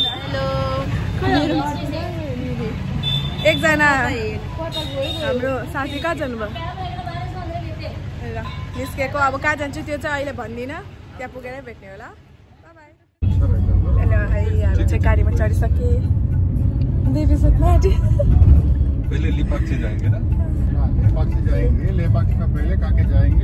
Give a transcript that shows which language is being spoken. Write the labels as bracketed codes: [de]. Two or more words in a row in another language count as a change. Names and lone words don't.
[ne] हेलो एकजना हाम्रो साथी कहाँ जानुभयो ल निस्केको. अब कहाँ जान्छु त्यो चाहिँ अहिले भन्दिन. त्यहाँ पुगेरै भेट्ने होला. बाइ बाइ. हेलो हाई हामी चाहिँ गाडीमा चढिसके. देवी सतमाटी [hi] पहले लिपाक्षी जाएंगे ना. लिपाक्षी जाएंगे. लिपाक्षी का पहले काके जाएंगे.